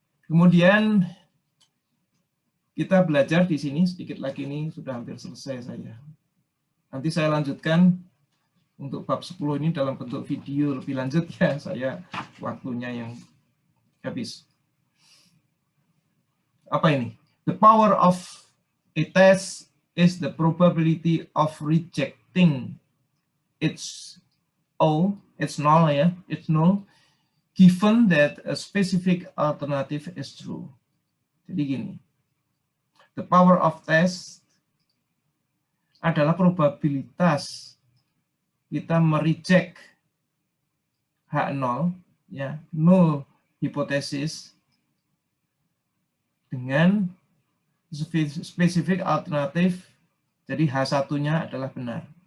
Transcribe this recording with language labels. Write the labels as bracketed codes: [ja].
[id] Kemudian kita belajar di sini sedikit lagi, ini sudah hampir selesai saya. Nanti saya lanjutkan untuk bab 10 ini dalam bentuk video lebih lanjut ya, saya waktunya yang habis. Apa ini? [en] The power of a test is the probability of rejecting its null ya, its null, given that a specific alternative is true. [id] Jadi gini, [en] the power of test [id] adalah probabilitas kita mereject H0 ya, null hipotesis dengan spesifik alternatif, jadi H1-nya adalah benar.